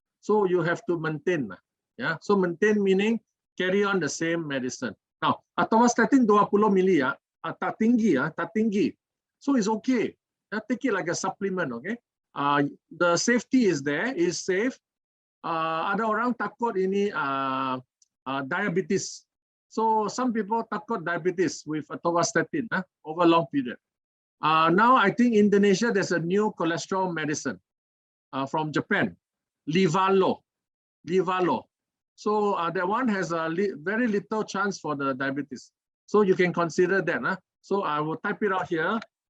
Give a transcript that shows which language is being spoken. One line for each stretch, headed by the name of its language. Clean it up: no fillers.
English: So you have to maintain. Yeah. So maintain meaning carry on the same medicine. Now, atorvastatin 20 mili tak tinggi. So it's okay. Take it like a supplement, okay? The safety is there, is safe.
Indonesian: Ada orang takut ini diabetes.
English: So some people takut diabetes with atorvastatin over a long period. Now I think Indonesia there's a new cholesterol medicine from Japan, Livalo. So that one has a very little chance for the diabetes. So you can consider that. So I will type it out here.